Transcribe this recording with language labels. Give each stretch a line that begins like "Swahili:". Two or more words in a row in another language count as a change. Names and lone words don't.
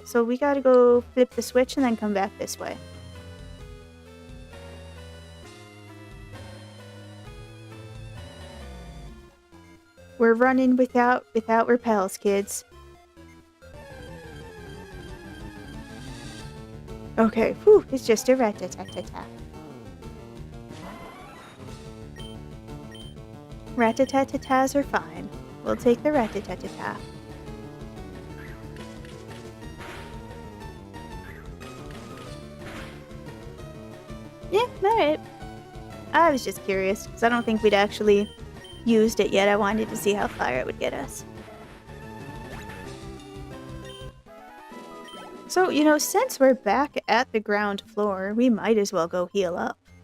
English: So we gotta go flip the switch and then come back this way. We're running without repels, kids. Okay, whew, it's just a rat-a-tat-tat-tat. Rat-a-tat-tat-tats are fine. We'll take the rat-a-tat-tat-tat. Yeah, alright. I was just curious, because I don't think we'd actually used it yet. I wanted to see how far it would get us. So, you know, since we're back at the ground floor, we might as well go heal up.